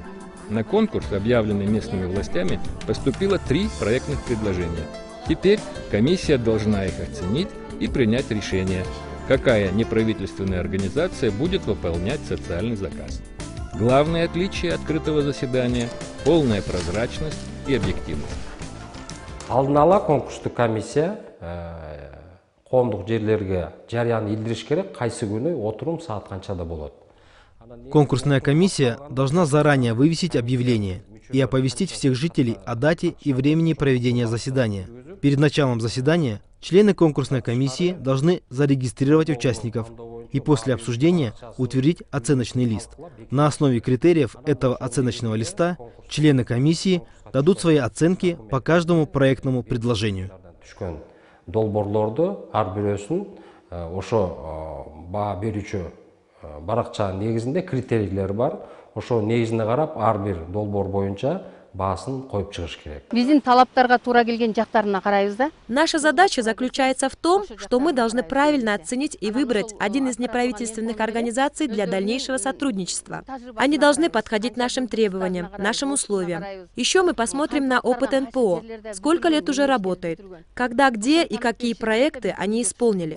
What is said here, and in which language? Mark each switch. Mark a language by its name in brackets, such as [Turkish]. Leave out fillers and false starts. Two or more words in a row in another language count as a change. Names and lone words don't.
[Russian] На конкурс, объявленный местными властями, поступило 3 проектных предложения. Теперь комиссия должна их оценить и принять решение, какая неправительственная организация будет выполнять социальный заказ. Главное отличие открытого заседания – полная прозрачность и объективность. [Kyrgyz] Алдын-ала конкурстық комиссия коомдук жерлерге жарыяны илдириш керек, кайсы күнү отурум саат канчада болот. [Russian] Конкурсная комиссия должна заранее вывесить объявление и оповестить всех жителей о дате и времени проведения заседания. Перед началом заседания члены конкурсной комиссии должны зарегистрировать участников и после обсуждения утвердить оценочный лист. На основе критериев этого оценочного листа члены комиссии дадут свои оценки по каждому проектному предложению. [Kyrgyz] Долборлорду ар бирөөсүн ошо баа берүүчү баракчанын негизинде критерийлер бар. Ошо негизине карап ар бир долбоор боюнча баасын коюп чыгыш керек. Биздин талаптарга туура келген жактарына карайбыз да. [Russian] Наша задача заключается в том, что мы должны правильно оценить и выбрать один из неправительственных организаций для дальнейшего сотрудничества. Они должны подходить нашим требованиям, нашим условиям. Еще мы посмотрим на опыт НПО, сколько лет уже работает, когда, где и какие проекты они исполнили.